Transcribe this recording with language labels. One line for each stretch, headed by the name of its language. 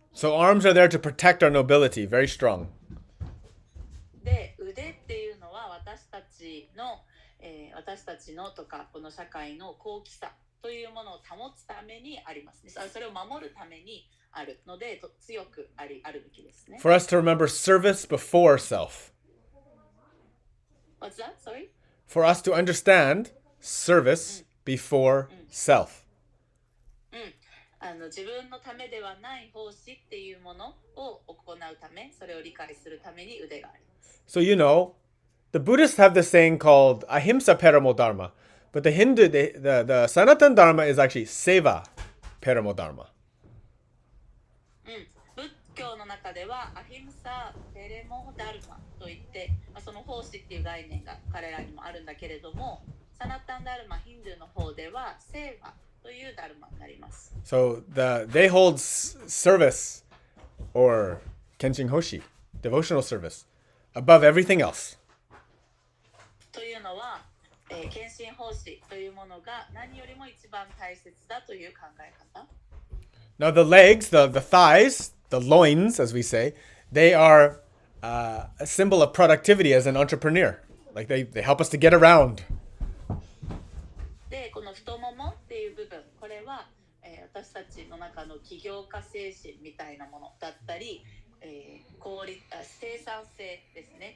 English: So arms are there to protect our nobility, very strong.
Japanese: で、腕っていうのは私たちのとかこの社会の高貴さというものを保つためにありますね。それを守るためにあるので強くあるべきですね。
English: For us to remember service before self. What's that? Sorry? For us to understand service before self.
Japanese: 自分のためではない奉仕っていうものを行うため、それを理解するために腕があります。
English: So the Buddhists have this saying called ahimsa paramo dharma, but the Sanatan dharma is actually seva paramo dharma.
Japanese: 仏教の中ではアヒムサペレモダルマといって、その奉仕っていう概念が彼らにもあるんだけれども、サナタンダルマヒンドゥーの方ではセーバというダルマになります。
English: So they hold service or
Japanese: kenshin hoshi,
English: devotional service, above everything else.
Japanese: というのは、献身奉仕というものが何よりも一番大切だという考え方。
English: Now the legs, the thighs, the loins, as we say, they are a symbol of productivity as an entrepreneur. Like they help us to get around.
Japanese: で、この太ももっていう部分、これは、私たちの中の起業家精神みたいなものだったり、生産性ですね。